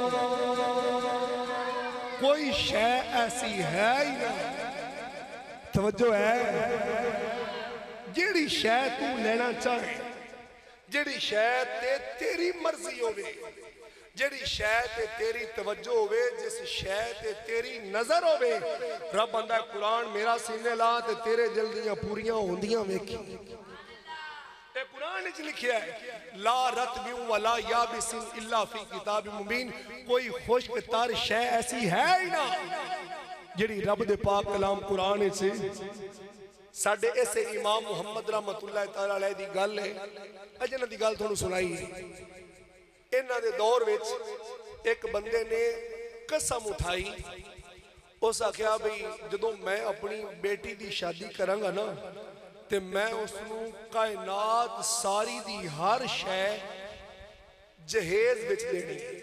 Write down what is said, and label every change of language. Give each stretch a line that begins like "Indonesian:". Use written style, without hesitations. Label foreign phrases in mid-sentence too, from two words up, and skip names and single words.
Punjabi: کوئی شے ایسی ہے ہی نہ، توجہ ہے، جیہڑی شے تو لینا چاہے، جیہڑی شے تے تیری مرضی ہووے، جیہڑی شے تے تیری توجہ ہووے، جس شے تے تیری نظر ہووے. رب آندا قرآن میرا سینے لا تے تیرے دل دیاں پوریاں ہوندیاں ویکھی. اے قرآن چ لکھیا ہے,
Arabic: لا رطب ولا يابس إلا في كتاب مبين.
Punjabi: کوئی خشک تر شے ایسی ہے ہی نہ جیہڑی رب دے پاک کلام قرآن چ. ساڈے ایسے امام محمد
Arabic: رحمة الله تعالى عليه
Punjabi: دی گل ہے، اجن دی گل تہانوں سنائی ہے. انہاں دے دور وچ ایک بندے نے قسم اٹھائی، اس آکھیا بھائی جدوں میں اپنی بیٹی دی شادی کراں گا نا تے میں اس نوں کائنات ساری دی ہر شے جہیز وچ دینی.